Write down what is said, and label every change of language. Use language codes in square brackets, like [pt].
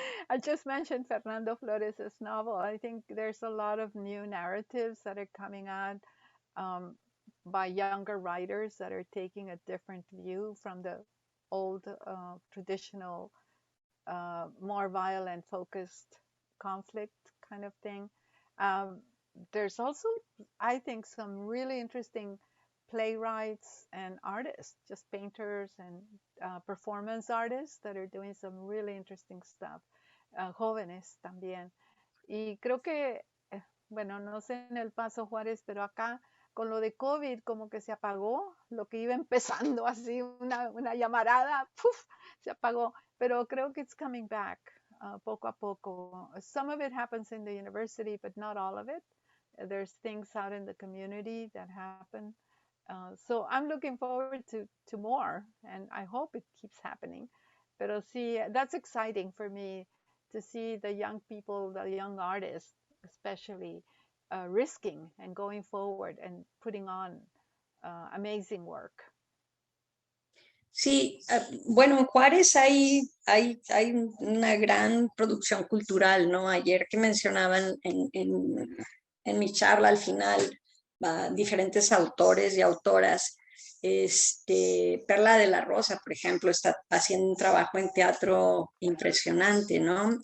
[en] I just mentioned Fernando Flores' novel. I think there's a lot of new narratives that are coming out by younger writers that are taking a different view from the old traditional, more violent focused conflict kind of thing. There's also, I think, some really interesting playwrights and artists, just painters and performance artists that are doing some really interesting stuff. [es] Jóvenes también. Y creo que, bueno, no sé en El Paso, Juárez, pero acá con lo de COVID como que se apagó lo que iba empezando así, una llamarada, ¡puf!, se apagó. Pero creo que [en] it's coming back [es] poco a poco. [en] Some of it happens in the university, but not all of it. There's things out in the community that happen. So I'm looking forward to more, and I hope it keeps happening. [es] Pero sí, [en] that's exciting for me to see the young people, the young artists, especially risking and going forward and putting on amazing work. [es] Sí, bueno, en Juárez hay una gran producción cultural, ¿no? Ayer que mencionaban en mi charla al final diferentes autores y autoras, Perla de la Rosa, por ejemplo, está haciendo un trabajo en teatro impresionante, ¿no?